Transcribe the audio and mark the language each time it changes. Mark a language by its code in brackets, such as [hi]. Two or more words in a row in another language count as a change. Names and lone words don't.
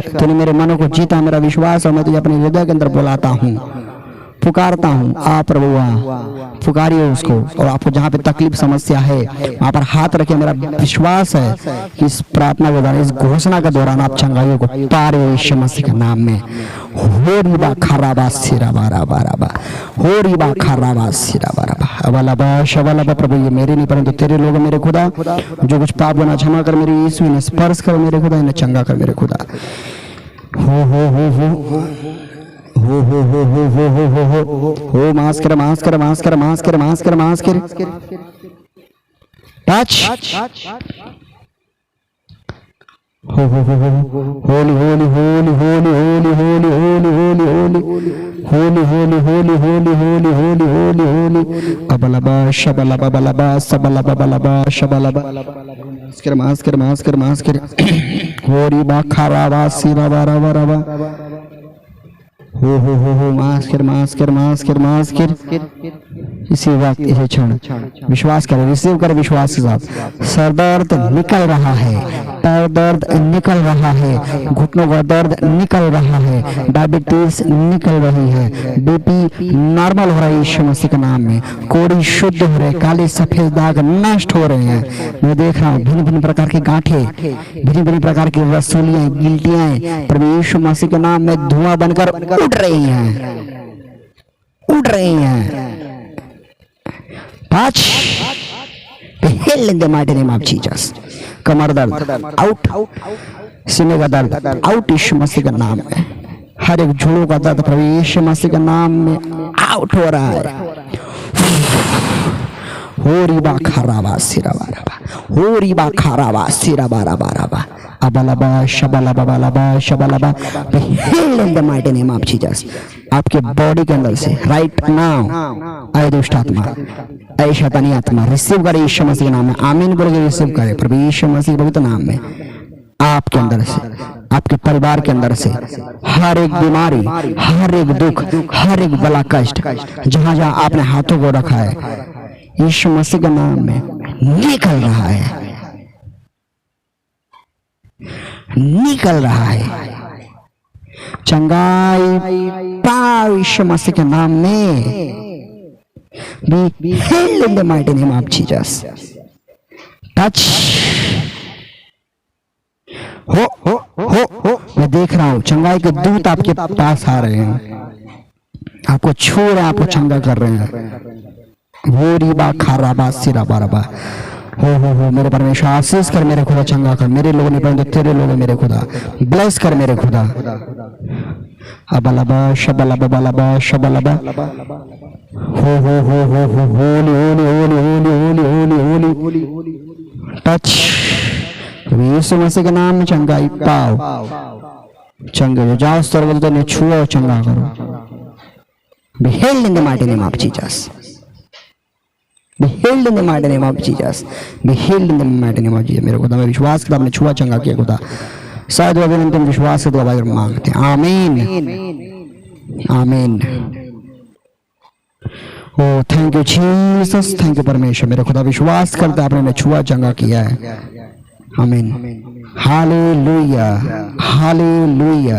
[hi] तूने मेरे मनों को जीता, मेरा विश्वास है, मैं तुझे अपने हृदय के अंदर बुलाता हूँ, पुकारता हूँ। आ प्रभु आ, पुकारिए उसको। और आपको जहाँ पे तकलीफ समस्या है वहाँ पर हाथ रखे। मेरा विश्वास है कि इस प्रार्थना के दौरान, इस घोषणा के दौरान आप चंगाइयों को पा रहे हो यीशु मसीह के नाम में। हो रिबा खराबा सिराबा राबा राबा। हो रिबा खराबा सिराबा राबा। अबलबा शबलबा। प्रभु ये मेरे नहीं परंतु तेरे लोग, मेरे खुदा, जो कुछ पाप बना क्षमा कर मेरे यीशु, इन्हें स्पर्श कर मेरे खुदा, इन्हें चंगा कर मेरे खुदा। हो हो हो हो हो हो हो हो हो हो हो हो हो हो। मास्क कर मास्क कर मास्क कर मास्क कर मास्क कर मास्क कर। टच हो हो हो हो। होली होली होली होली होली होली होली होली होली होली होली होली होली होली होली होली होली। अबलबा शबलबा बलबा सबलबा बलबा शबलबा। मास्क कर मास्क कर मास्क कर मास्क कर। हो रिबा खराबा सिराबा राबा राबा। हो मास्कर मास्कर मास्कर मास्कर। इसी वक्त, इसी क्षण विश्वास करें, रिसीव करें विश्वास के साथ। सर दर्द निकल रहा है, पैर दर्द निकल रहा है, घुटनों का दर्द निकल रहा है, डायबिटीज निकल रही है, [en] BP normal [hi] हो रहा है यीशु मसीह के नाम में। कोड़ी शुद्ध हो रहे, काले सफेद दाग नष्ट हो रहे हैं। मैं देख रहा हूँ भिन्न भिन्न प्रकार की गांठें, भिन्न भिन्न प्रकार की रसोलियां, गिल्टियां प्रभु यीशु मसीह के नाम में धुआं बनकर उड़ रही हैं, उड़ रही हैं। [en] टच heal in the mighty name of Jesus. [hi] कमर दर्द आउट, सीने का दर्द आउट यीशु मसीह के नाम में। हर एक जुड़ों का दर्द प्रभु यीशु मसीह के नाम में आउट हो रहा है। हो रिबा खराबा सिराबा रबा, हो रिबा खराबा सिराबा रबा रबा, अबलबा शबलबा बलबा शबलबा। [en] Heal in the mighty name of Jesus. [hi] आपके बॉडी के अंदर से [en] right now [hi] आए दुष्ट आत्मा, आए शैतानी आत्मा रिसीव करे यीशु मसीह के नाम में। आमीन बोल के रिसीव करे प्रभु यीशु मसीह के पवित्र नाम में। आपके अंदर से, आपके परिवार के अंदर से हर एक बीमारी, हर एक दुख, हर एक बला कष्ट जहां जहां आपने हाथों को रखा है यीशु मसीह के नाम में निकल रहा है, निकल रहा है। चंगाई पाओ यीशु मसीह के नाम में। [en] Be healed in the mighty name of Jesus. Touch. [hi] हो मैं देख रहा हूं चंगाई के दूत आपके पास आ रहे हैं, आपको छू रहे हैं, आपको चंगा कर रहे हैं। वो रिबा खाराबा सिराबा रबा। हो मेरे परमेश्वर आशीष कर मेरे खुदा, चंगा कर। मेरे लोग नहीं परंतु तेरे लोग मेरे खुदा, ब्लेस कर मेरे खुदा। अबलबा शबलबा बलबा शबलबा। हो होली होली होली होली होली होली होली। टच यीशु मसीह के नाम में चंगाई पाओ। चंगे जाओ सर्वदूतों ने छुओ, चंगा करो। [en] Be healed in the mighty name of Jesus. Be healed in the mighty name of Jesus. Be healed in the mighty name of Jesus. [hi] मेरे खुदा मैं विश्वास करता आपने छुआ चंगा किया खुदा। शायद वो अंतिम विश्वास से दुआ मांगते हैं। आमीन आमीन। [en] O thank you Jesus, thank you परमेश्वर। [hi] मेरे खुदा विश्वास करता आपने मैं छुआ चंगा किया है। आमीन। हालेलुया हालेलुया।